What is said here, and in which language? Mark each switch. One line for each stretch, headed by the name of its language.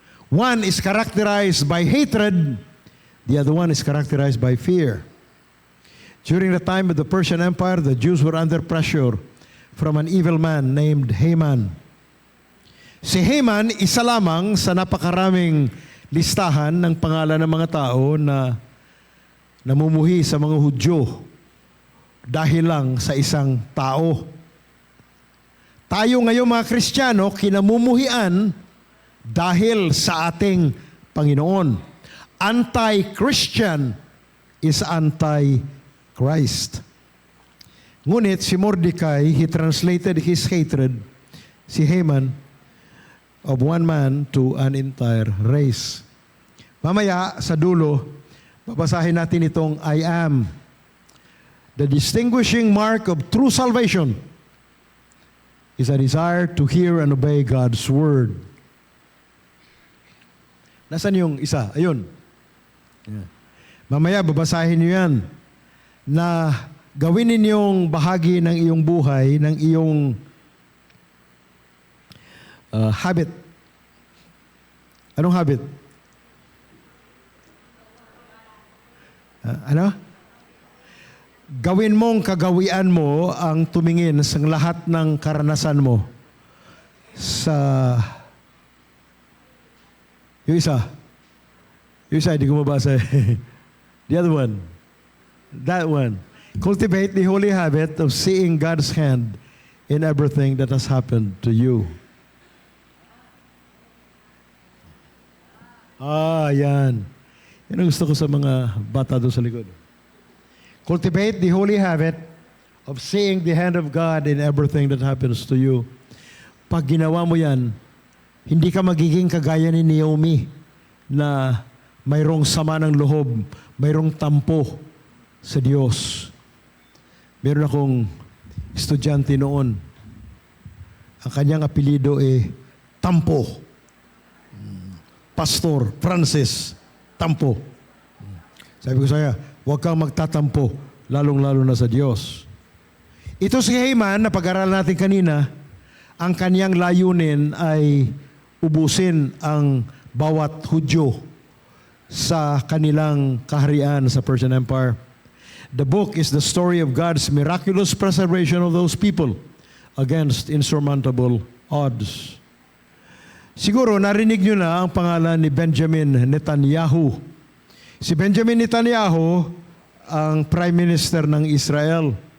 English: One is characterized by hatred, the other one is characterized by fear. During the time of the Persian Empire, the Jews were under pressure from an evil man named Haman.
Filipino: Si Haman, isa lamang sa napakaraming listahan ng pangalan ng mga tao na namumuhi sa mga Hudyo dahil lang sa isang tao. Tayo ngayon mga Kristiyano, kinamumuhian dahil sa ating Panginoon.
English: Anti-Christian is anti-Christ.
Filipino: Ngunit
English: si Mordecai, he translated his hatred, si Haman, of one man to an entire race.
Filipino: Mamaya, sa dulo, babasahin natin itong I am.
English: The distinguishing mark of true salvation is a desire to hear and obey God's word.
Filipino: Nasaan yung isa? Ayun. Yeah. Mamaya, babasahin niyo yan na gawin ninyong bahagi ng iyong buhay, ng iyong habit. Anong habit? Ano? Gawin mong kagawian mo ang tumingin sa lahat ng karanasan mo sa yung isa, hindi ko mabasa.
English: The other one. That one. Cultivate the holy habit of seeing God's hand in everything that has happened to you.
Filipino: Yan. Yan ang gusto ko sa mga bata doon sa likod.
English: Cultivate the holy habit of seeing the hand of God in everything that happens to you.
Filipino: Pag ginawa mo yan, hindi ka magiging kagaya ni Naomi na mayroong sama ng loob, mayroong tampo sa Diyos. Meron akong estudyante noon. Ang kanyang apelido Tampo. Pastor Francis Tampo. Sabi ko sa kanya, huwag kang magtatampo, lalong-lalo na sa Diyos. Ito si Haman, na pag-aralan natin kanina, ang kanyang layunin ay ubusin ang bawat Hudyo sa kanilang kaharian sa Persian Empire.
English: The book is the story of God's miraculous preservation of those people against insurmountable odds.
Filipino: Siguro narinig nyo na ang pangalan ni Benjamin Netanyahu. Si Benjamin Netanyahu ang Prime Minister ng Israel.